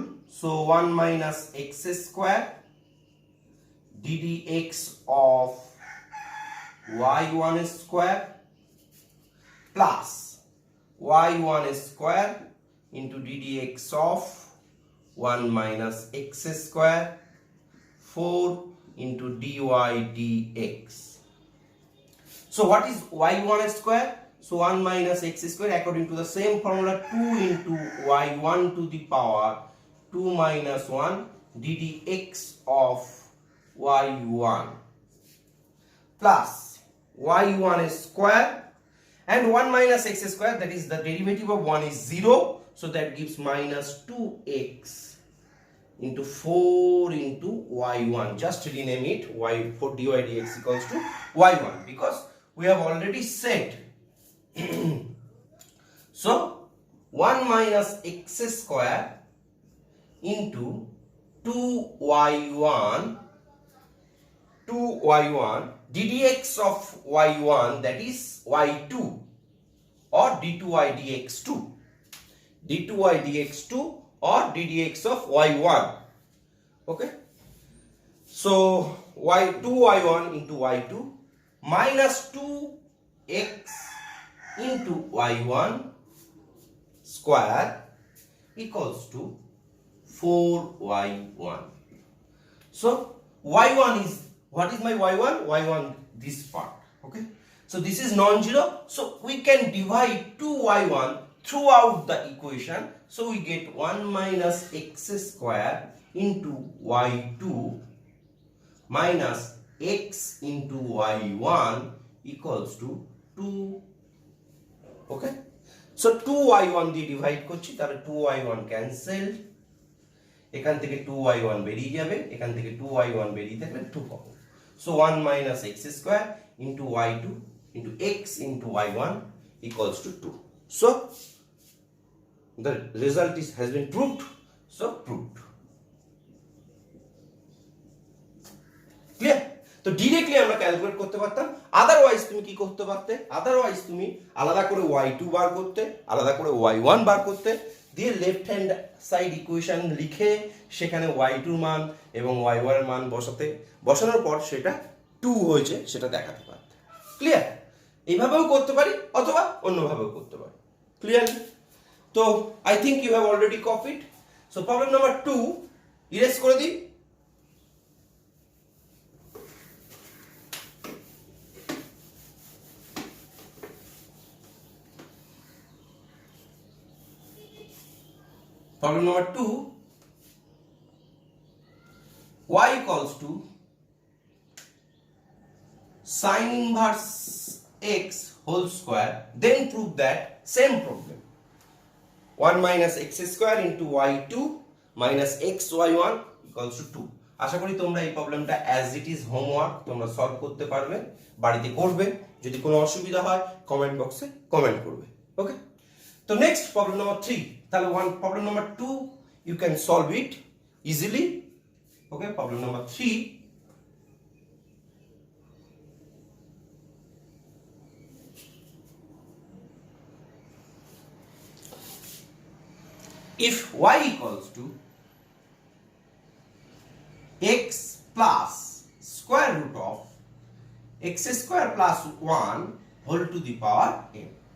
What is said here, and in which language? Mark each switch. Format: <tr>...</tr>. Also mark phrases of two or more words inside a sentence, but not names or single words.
<en>So 1 minus x square ddx of y1 square plus y1 square into ddx of 1 minus x square 4 into dy dx. So what is y1 square? So 1 minus x square according to the same formula 2 into y1 to the power 2 minus 1 ddx of y1 plus y1 square and 1 minus x square, that is the derivative of 1 is 0, so that gives minus 2x into 4 into y1. Just rename it y4 dy dx equals to y1 because we have already said. So 1 minus x square into 2y1 ddx of y1, that is y2 or d2y dx2, d2y dx2 or ddx of y1. Okay, so y2y1 into y2 minus 2x into y1 square equals to 4y1. So y1 is, what is my y1? y1 this part. Okay, so this is non-zero, so we can divide 2y1 throughout the equation. So we get 1 minus x square into y2 minus x into y1 equals to 2. Okay, so</en> <bn>2y1 দিয়ে ডিভাইড করছি, তাহলে 2y1 ক্যান্সেল, এখান থেকে 2y1 বেরিয়ে যাবে, এখান থেকে 2y1 বেরিয়ে থাকলে 2 পাবো।</bn> <en>So 1 minus x square into y2 into x into y1 equals to 2. So the result has been proved. So proved. Clear?</en> <bn>তো ডিরেক্টলি আমরা ক্যালকুলেট করতে পারতাম। আদারওয়াইজ তুমি কি করতে পারতে? আদারওয়াইজ তুমি আলাদা করে y2 বার করতে, আলাদা করে y1 বার করতে, দিয়ে</bn> <en>left hand side equation</en> <bn>লিখে সেখানে y2 মান এবং y1 এর মান বসানোর পর সেটা 2 হয়েছে সেটা দেখাতে পারতে। ক্লিয়ার? এইভাবেও করতে পারি অথবা অন্যভাবেও করতে পারি।</bn> <en>ক্লিয়ার? তো I think you have already copied. so problem number 2 erase</en> <bn>করে দিই।</bn> <en>Problem number 2, y equals to sin inverse x whole square, then prove that same problem 1 minus x square into y2 minus xy1 equals to 2.</en> <bn>আশা করি তোমরা এই প্রবলেমটা</bn> <en>as it is homework</en> <bn>তোমরা সলভ করতে পারবে, বাড়িতে করবে। যদি কোনো অসুবিধা হয় কমেন্ট বক্সে কমেন্ট করবে।</bn> <en>ওকে, তো next problem number 3, তাহলে problem number 2 you can solve it easily. Okay, problem number 3, if y equals to x plus square root of x square plus 1 whole to the power n,</en>